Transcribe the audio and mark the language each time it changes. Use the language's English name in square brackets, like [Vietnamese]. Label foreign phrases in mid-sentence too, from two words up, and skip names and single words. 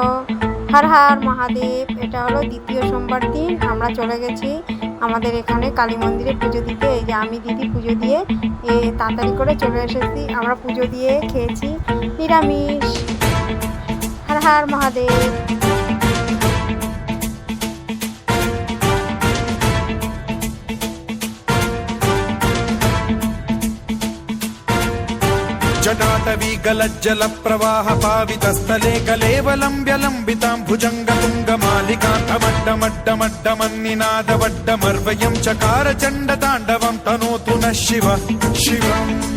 [Bangla] হর হর মহাদেব। এটা হলো দ্বিতীয় সোমবার দিন। আমরা চলে গেছি আমাদের এখানে কালী মন্দিরে পুজো দিতে। এই যে আমি দিদি পুজো দিয়ে তাড়াতাড়ি করে চলে এসেছি। আমরা পুজো দিয়ে খেয়েছি নিরামিষ। হর হর মহাদেব। [Sanskrit] जटाटवी गलज्जल प्रवाह पावितस्थले कलेवलम्ब्य लम्बितां भुजङ्गतुङ्गमालिकान्तमड्डमड्डमड्डमन्निनादवड्डमर्वयं चकार चण्डताण्डवं तनोतु नः शिवः शिवम्